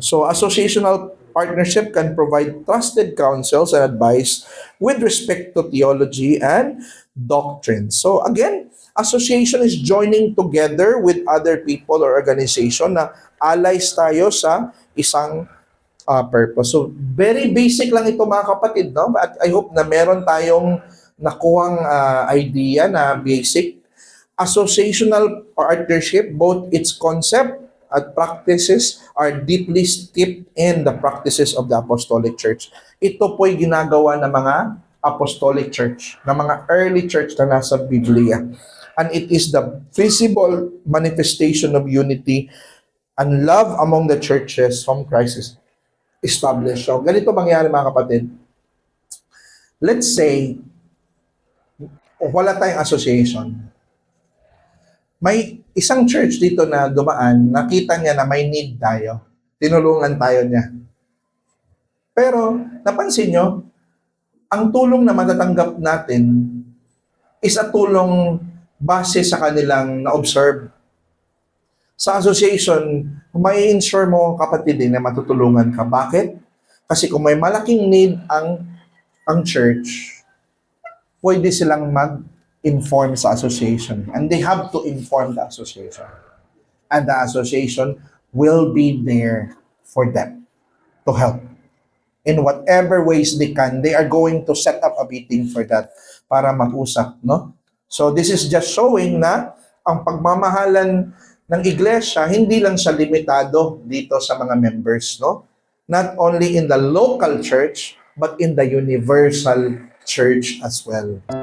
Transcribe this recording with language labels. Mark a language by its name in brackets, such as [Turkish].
[English] So associational partnership can provide trusted counsels and advice with respect to theology and doctrine. So again, association is joining together with other people or organization [Filipino] na allies tayo sa isang purpose. So very basic lang ito mga kapatid, no? At [English] I hope [Filipino] na meron tayong nakuhang idea na basic. [English] Associational partnership, both its concept at practices are deeply steeped in the practices of the Apostolic Church. [Filipino] Ito po'y ginagawa ng mga Apostolic Church, ng mga early church na nasa Biblia. [English] And it is the visible manifestation of unity and love among the churches whom Christ is established. [Filipino] So, ganito mangyari mga kapatid. [English] Let's say, [Filipino] wala tayong association. May isang church dito na dumaan, nakita niya na may need tayo. Tinulungan tayo niya. Pero, napansin nyo, ang tulong na matatanggap natin is a tulong base sa kanilang na-observe. Sa association, may ensure mo kapatid din na matutulungan ka. Bakit? Kasi kung may malaking need ang church, pwede silang mag-inform sa association. [English] And they have to inform the association. And the association will be there for them to help. In whatever ways they can, they are going to set up a meeting for that [Filipino] para mag-usap, no? [English] So this is just showing [Filipino] na ang pagmamahalan ng iglesia, hindi lang siya limitado dito sa mga members, no? [English] Not only in the local church, but in the universal church as well.